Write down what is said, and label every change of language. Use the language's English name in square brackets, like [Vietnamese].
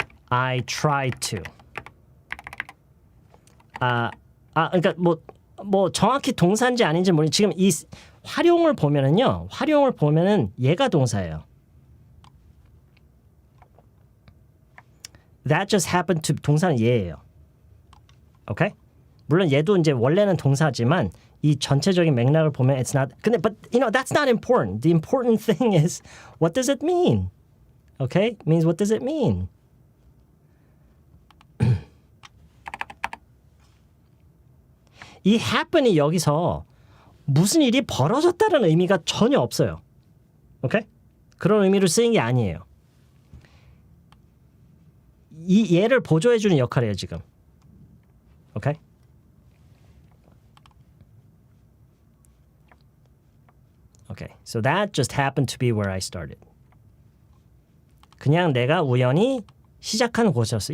[English] I tried to. [Korean] 그러니까 뭐 정확히 동사인지 아닌지 모르겠는데 지금 이 활용을 보면은 얘가 동사예요. [English] That just happened to [Korean] 동사는 얘예요. [English] 오케이? [Korean] 물론 얘도 이제 원래는 동사지만 이 전체적인 맥락을 보면 [English] it's not. 근데 but that's not important. The important thing is what does it mean? Okay? It means what does it mean? [Korean] 이 happen이 여기서 무슨 일이 벌어졌다는 의미가 전혀 없어요. 오케이? 그런 의미로 쓰인 게 아니에요. 이 얘를 보조해주는 역할이에요, 지금. [English] 오케이? Okay. So that just happened to be where I started. [Korean] 그냥 내가 우연히 시작한 곳이었어.